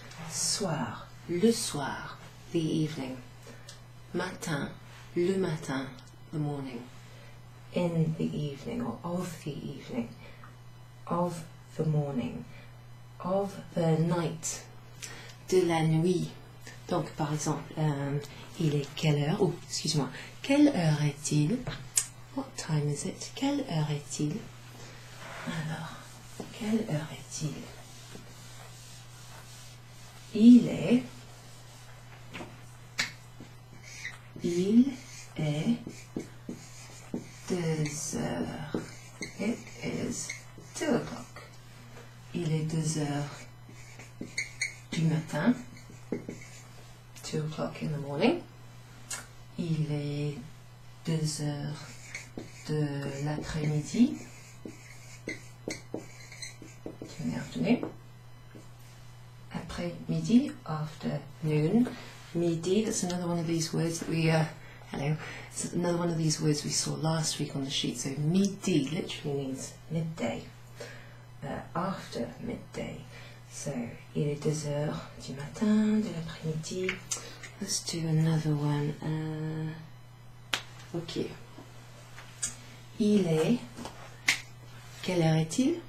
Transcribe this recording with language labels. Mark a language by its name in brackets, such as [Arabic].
[French] Soir, le soir, [English] the evening. [French] Matin, le matin, [English] the morning. in the evening, or of the evening, of the morning, of the night, [French] de la nuit. Donc, par exemple, il est quelle heure? Oh, excuse-moi. Quelle heure est-il? [English] What time is it? [French] Quelle heure est-il? Alors, quelle heure est-il? Il est 2 heures. [English] It is 2 o'clock. [French] Il est 2 heures du matin. [English] 2 o'clock in the morning. [French] Il est 2 heures de l'après-midi. [English] In the afternoon. Après-midi, afternoon. Midi, that's another one of these words that we, hello, it's another one of these words we saw last week on the sheet. So midi literally means midday, after midday. [French] So, il est 2 heures du matin, de l'après-midi. [English] Let's do another one. Ok. [French] Il est, quelle heure est-il?